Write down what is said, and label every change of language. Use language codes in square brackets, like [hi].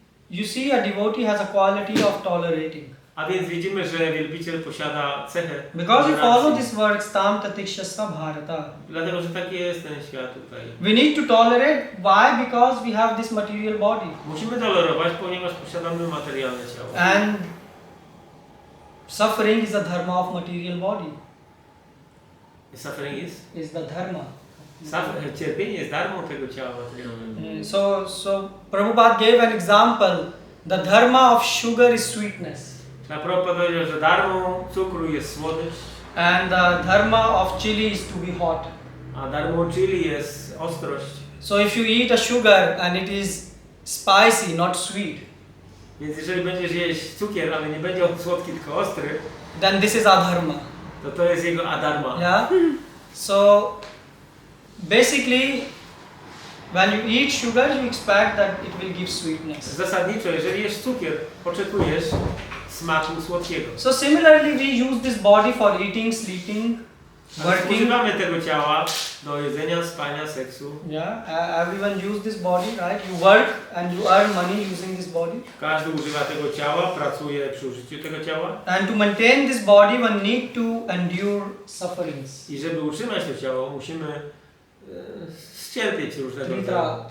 [en] You see, a devotee has a quality of tolerating. [pl] A więc widzimy, że wielbiciel posiada cechę. [en] Because you follow this words, [sa] tam tatiksha sabharata. [pl] Dlatego, że taki jest ten świat tutaj. [en] We need to tolerate. Why? Because we have this material body. [pl] Musimy tolerować, ponieważ posiadamy materialne ciało. [en] And suffering is the dharma of material body. Suffering is the dharma. [pl] Cierpienie jest darmą tego ciała materialnego. [en] So Prabhupada gave an example. The dharma of sugar is sweetness. [pl] Prabhupada powiedział, że darmą cukru jest słodycz. [en] And the dharma of chili is to be hot. [pl] A darmą chili jest ostrość. [en] So if you eat a sugar and it is spicy, not sweet. [pl] Więc jeżeli będziesz jeść cukier, ale nie będzie on słodki, tylko ostry, [en] then this is adharma. [pl] To jest jego adharma. [en] Yeah. So basically, when you eat sugar, you expect that it will give sweetness. [pl] Zasadniczo, jeżeli jesz cukier, oczekujesz smaku słodkiego. [en] So similarly, we use this body for eating, sleeping, working. [pl] Używamy tego ciała do jedzenia, spania, seksu. [en] Yeah, everyone use this body, right? You work and you earn money using this body. [pl] Każdy używa tego ciała, pracuje przy użyciu tego ciała. [en] And to maintain this body, one need to endure sufferings. [pl] I żeby utrzymać to ciało, musimy cierpieć różnego rodzaju.